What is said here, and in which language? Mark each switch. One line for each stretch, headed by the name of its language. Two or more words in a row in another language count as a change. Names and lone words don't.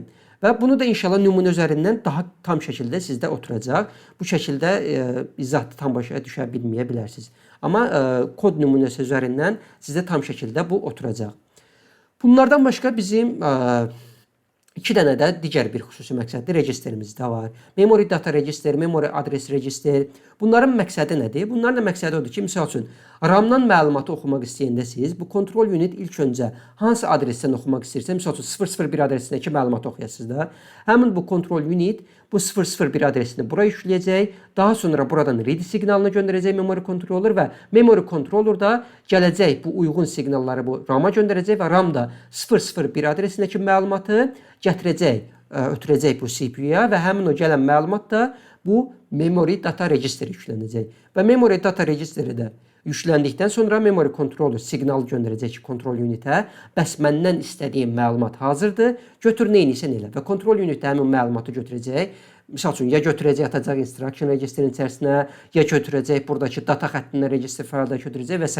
Azerbaijani: Və bunu da inşallah nümunə üzərindən daha tam şəkildə sizdə oturacaq. Bu şəkildə izahatı tam başa düşə bilməyə bilərsiniz. Amma kod nümunəsi üzərindən sizdə tam şəkildə bu oturacaq. Bunlardan başqa bizim iki dənə də digər bir xüsusi məqsədli registerimiz də var.
English: Memory data register, memory address register.
Azerbaijani: Bunların məqsədi nədir? Bunların da məqsədi odur ki, misal üçün RAM-dan məlumatı oxumaq istəyəndə siz bu
English: kontrol unit
Azerbaijani: ilk öncə hansı adresdən oxumaq istəyirsə, misal üçün 001 adresindəki məlumatı oxuyasınız da. Həmin bu
English: kontrol unit
Azerbaijani: bu 001 adresini bura yükləyəcək. Daha sonra buradan read siqnalını göndərəcək
English: memory controller
Azerbaijani: və
English: memory controller
Azerbaijani: da gələcək bu uyğun siqnalları bu RAM-a göndərəcək və RAM da 001 adresindəki məlumatı gətirəcək, ötürəcək bu CPU-ya və həmin o gələn məlumat da bu
English: memory data register
Azerbaijani: yüklənəcək. Və
English: memory data registeri
Azerbaijani: də yükləndikdən sonra
English: memory controller
Azerbaijani: siqnal göndərəcək ki, kontrol unitə, bəs məndən istədiyim məlumat hazırdır, götür neyniysən elə və
English: kontrol unit
Azerbaijani: həmin məlumatı götürəcək. Misal üçün, ya götürəcək, atacaq
English: instruction registerin
Azerbaijani: içərisinə, ya götürəcək, buradakı data xəttindən register faylda götürəcək və s.